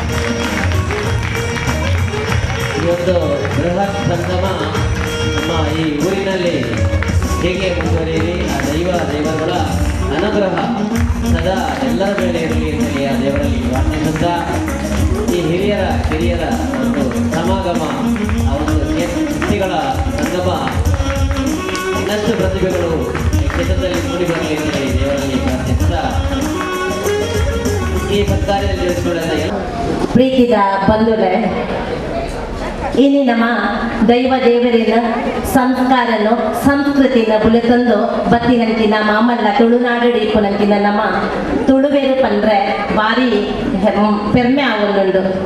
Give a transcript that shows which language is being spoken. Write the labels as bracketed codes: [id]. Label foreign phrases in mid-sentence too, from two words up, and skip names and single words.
[kn] ಈ ಒಂದು ಬೃಹತ್ ಸಂಗಮ ನಮ್ಮ ಈ ಊರಿನಲ್ಲಿ ಹೇಗೆ ಮುಂದುವರಿಯಲಿ, ಆ ದೈವಗಳ ಅನುಗ್ರಹ ಸದಾ ಎಲ್ಲರ ಮೇಲೆ ಇರಲಿ ಅಂತೇಳಿ ಆ ದೇವರಲ್ಲಿ ಪ್ರಾರ್ಥಿಸುತ್ತಾ, ಈ ಕಿರಿಯರ ಒಂದು ಸಮಾಗಮ, ಆ ಒಂದು ವ್ಯಕ್ತಿಗಳ ಸಂಗಮ, ಇನ್ನಷ್ಟು ಪ್ರತಿಭೆಗಳು ಕ್ಷೇತ್ರದಲ್ಲಿ ಮೂಡಿ ಬರಲಿ ಅಂತೇಳಿ ದೇವರಲ್ಲಿ ಪ್ರಾರ್ಥಿಸುತ್ತಾ ಈ ಸತ್ಕಾರ್ಯದಲ್ಲಿ ಜೋಡಿಸಿಕೊಳ್ಳಲು [tcy] ಪ್ರೀತಿದ ಬಂಧುಗಳೇ, ಇನಿ ನಮ್ಮ ದೇವರಿನ ಸಂಸ್ಕಾರನು ಸಂಸ್ಕೃತಿನ ಬುಲೆತಂದು ಬತ್ತಿನಂಕಿನ ಮಾಮಲ್ಲ ತುಳುನಾಡು ಇಪ್ಪುನಂಕಿನ ನಮ್ಮ ತುಳುವೇರು ಪಂಡ್ರೆ ಭಾರಿ ಪೆರ್ಮೆ ಆಗುಂಡು.